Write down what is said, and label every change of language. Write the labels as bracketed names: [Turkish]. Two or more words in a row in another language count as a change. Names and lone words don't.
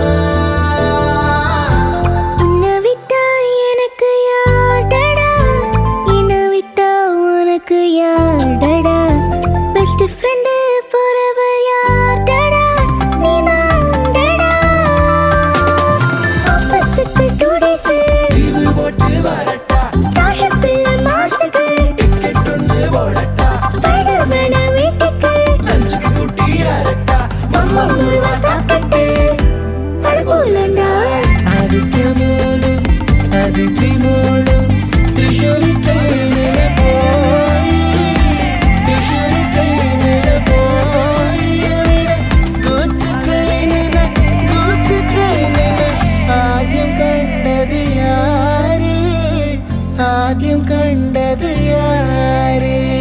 [Tamil] உன்னை விட்டா எனக்கு யார்டா என்னை விட்டா உனக்கு யார்டா [English] best friend forever [Tamil] யார்டா நீதான்டா ஆஃபீஸுக்கு 2 days லீவு போட்டு வரட்டா ஸ்டார்ஷிப்ல மார்ஸுக்கு டிக்கெட் ஒன்று போடட்டா ஸ்பைடர்மேன வீட்டுக்கு லஞ்சுக்கு கூட்டி யாரட்டா மம்மா முருவா சாப்பிட்டுட்டு அழகோலண்டா [Malayalam] ആദിത്യമോനും അതിഥിമോളും തൃശ്ശൂരി ട്രെയിനില് പോയി തൃശ്ശൂരി ട്രെയിനില് പോയി അവിടെ ഗൂഡ്സ് ട്രെയിനിന് ആദ്യം കണ്ടത് യാര് ആദ്യം കണ്ടത് യാര്